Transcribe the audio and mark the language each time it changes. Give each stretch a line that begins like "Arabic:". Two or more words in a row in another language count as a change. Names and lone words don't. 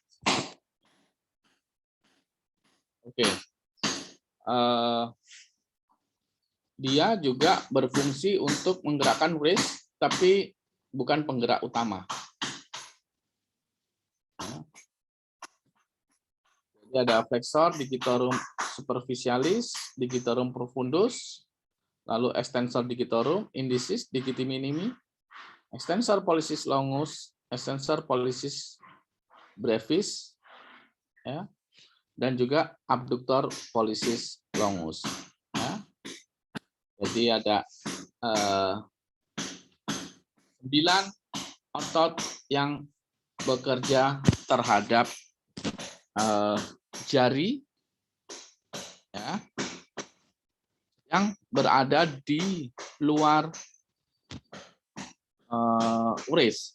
Indonesian: Oke. Dia juga berfungsi untuk menggerakkan uris, tapi bukan penggerak utama. Jadi ada
Latin: flexor digitorum superficialis, digitorum profundus, lalu extensor digitorum, indicis, digiti minimi, extensor pollicis longus, extensor pollicis brevis,
Indonesian: ya, dan juga
Latin: abductor pollicis longus.
Indonesian: Ya. Jadi ada 9 otot yang bekerja terhadap jari, ya, yang berada di luar uris.